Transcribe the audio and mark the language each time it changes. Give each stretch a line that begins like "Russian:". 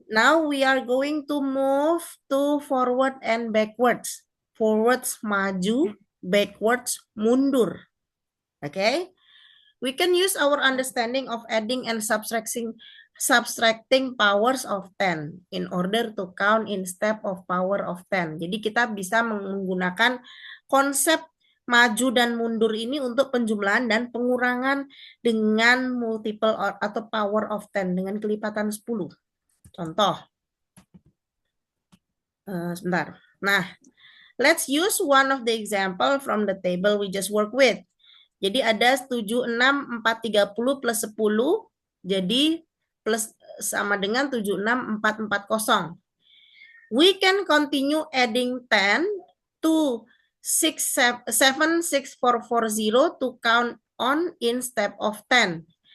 English: Now we are going to move to forward and backwards. Forwards maju, backwards mundur. Okay? We can use our understanding of adding and subtracting powers of 10 in order to count in step of power of 10.
Indonesian: Jadi kita bisa menggunakan konsep maju dan mundur ini untuk penjumlahan dan pengurangan dengan multiple atau
English: power of 10
Indonesian: dengan kelipatan 10. Contoh. Sebentar.
English: Nah, let's use one of the example from the table we just work with.
Indonesian: Jadi ada 76430 plus 10. Jadi plus sama dengan 76440.
English: We can continue adding 10 to 76440 to count on in step of 10.